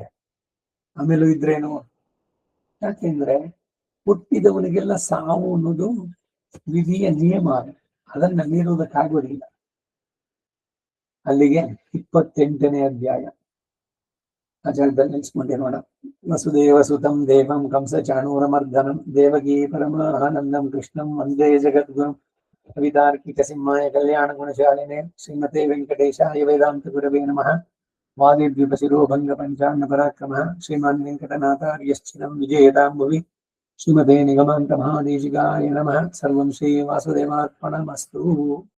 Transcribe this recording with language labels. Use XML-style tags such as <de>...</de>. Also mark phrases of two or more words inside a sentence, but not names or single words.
<kn>ಆಮೇಲೂ ಇದ್ರೇನು, ಯಾಕೆಂದ್ರೆ ಹುಟ್ಟಿದವನಿಗೆಲ್ಲ ಸಾವು ಅನ್ನೋದು ವಿಧಿಯ ನಿಯಮ, ಅದನ್ನ ಮೀರುವುದಕ್ಕಾಗೋದಿಲ್ಲ. ಅಲ್ಲಿಗೆ 28ನೇ ಅಧ್ಯಾಯ ಆ ಜಾಗದಲ್ಲಿ ನೆನ್ಸ್ಕೊಂಡಿರೋಣ.</kn> <sa>ವಸುದೇವ ಸುತಂ ದೇವಂ ಕಂಸ ಚಾಣೂರಮರ್ದನಂ ದೇವಕೀ ಪರಮಾನಂದಂ ಕೃಷ್ಣಂ ವಂದೇ ಜಗದ್ಗುರುಂ ಕವಿತಾರ್ಕಿಕ ಸಿಂಹಾಯ ಕಲ್ಯಾಣ ಗುಣಶಾಲಿನೇ ಶ್ರೀಮತೆ ವೆಂಕಟೇಶಾಯ ವೇದಾಂತ ಗುರವೇ ನಮಃ. ವಾದಿದ್ವಿಪ ಶಿರೋಭಂಗ ಪಂಚಾನ್ನ ಪರಾಕ್ರಮಃ ಶ್ರೀಮಾನ್ ವೆಂಕಟನಾಥಾರ್ಯಶ್ಚಿನಂ ವಿಜಯತಾಂ ಭುವಿ. ಶ್ರೀಮತೆ ನಿಗಮಾಂತ ಮಹಾದೇಶಿಕಾಯ ನಮಃ. ಸರ್ವಂ ಶ್ರೀ ವಾಸುದೇವಾರ್ಪಣಮಸ್ತು.</sa>